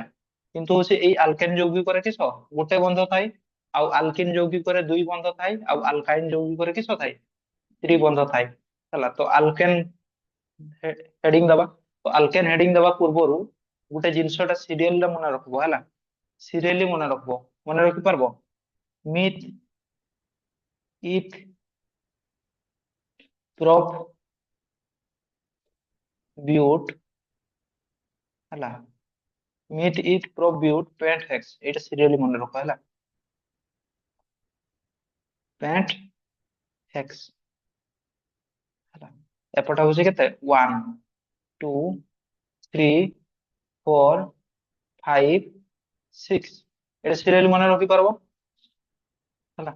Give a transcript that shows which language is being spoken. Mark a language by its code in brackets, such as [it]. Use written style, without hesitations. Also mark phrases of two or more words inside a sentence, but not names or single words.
[or] କିନ୍ତୁ ହଉଛି ଏଇ ଆଲକେନ ଯୌଗିକରେ କିସ ଗୋଟେ ବନ୍ଧ ଥାଏ, ଆଉ ଆଲକିନ ଯୌଗିକରେ ଦୁଇ ବନ୍ଧ ଥାଏ, ଆଉ ଆଲକାଇନ ଯୌଗିକରେ କିସ ଥାଏ? ତ୍ରିବନ୍ଧ ଥାଏ ହେଲା। ତ ଆଲକେନ ହେଡିଙ୍ଗ ଦବା, ତ ଆଲକେନ ହେଡିଙ୍ଗ ଦବା ପୂର୍ବରୁ ଗୋଟେ ଜିନିଷଟା ସିରିଏଲରେ ମନେ ରଖିବ ହେଲା। [bn] সিরিয়ালি মনে রাখবো, মনে রাখতে পারবো। মিথ, ইথ, প্রপ, বিউট ହେଲା। মিথ, ইথ, প্রপ, বিউট, প্যান্ট, হেক্স, এটা সিরিয়ালি মনে [or] ରଖ ହେଲା। ପ୍ୟାଣ୍ଟ, ହେକ୍ସ ହେଲା। ଏପଟ ହଉଛି କେତେ, 1 2 3 4 5 6, এটা ସିରିଆଲି ମନେ ରଖିପାରିବ ହେଲା।